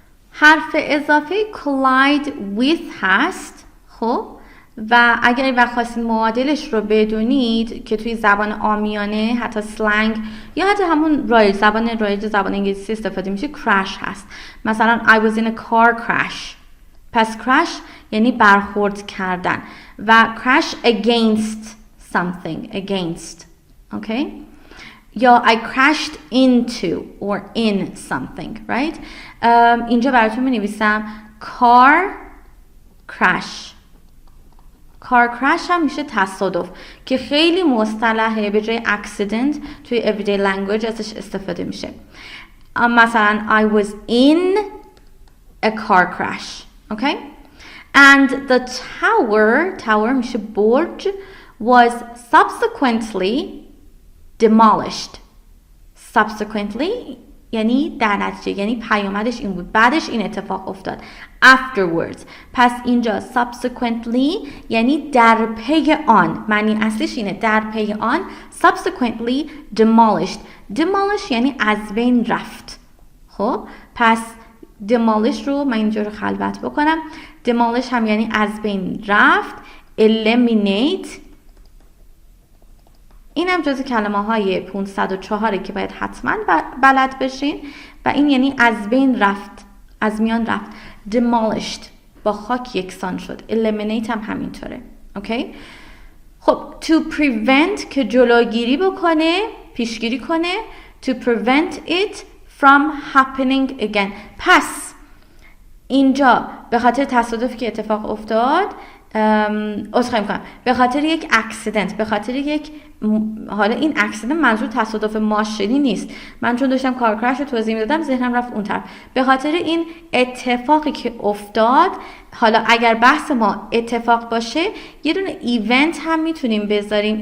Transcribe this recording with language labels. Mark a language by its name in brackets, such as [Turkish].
[Persian] حرف اضافه collide with هست. خب و اگر وقت خواستین معادلش رو بدونید که توی زبان عامیانه حتی سلنگ یا حتی همون زبان رایج زبان انگلیسی استفاده میشه crash هست. [English] مثلا I was in a car crash. [Persian] پس crash یعنی برخورد کردن و [English] crash against something, against. Okay? یا I crashed into or in something, right? [Persian] اینجا براتون می نویسم car crash. car crash هم میشه تصادف که خیلی مصطلحه، به جای accident توی [English] everyday language [Persian] ازش استفاده میشه. [English] مثلا I was in a car crash. Okay? And the tower [Persian] میشه برج [English] was subsequently demolished. [Persian] Subsequently یعنی در نتیجه، یعنی پیامدش این بود، بعدش این اتفاق افتاد. Afterwards پس اینجا subsequently یعنی در پی آن، معنی اصلیش اینه در پی آن. [English] Subsequently demolished. [Persian] demolish یعنی از بین رفت. خب پس demolish رو من اینجا رو خلوت بکنم. demolish هم یعنی از بین رفت. eliminate این هم جز کلمه های 504 که باید حتما بلد بشین و این یعنی از بین رفت، از میان رفت. demolished با خاک یکسان شد. eliminate هم همینطوره. اوکی؟ خب [English] to prevent [Persian] که جلوگیری بکنه، پیشگیری کنه. [English] to prevent it from happening again. [Persian] پس اینجا به خاطر تصادفی که اتفاق افتاد عذرخواهی میکنم، به خاطر یک اکسیدنت، به خاطر یک حالا این اکسیدنت منظور تصادف ماشینی نیست، من چون داشتم کار کرش رو توضیح میدادم ذهنم رفت اون طرف. به خاطر این اتفاقی که افتاد، حالا اگر بحث ما اتفاق باشه یه دونه ایونت هم میتونیم بذاریم.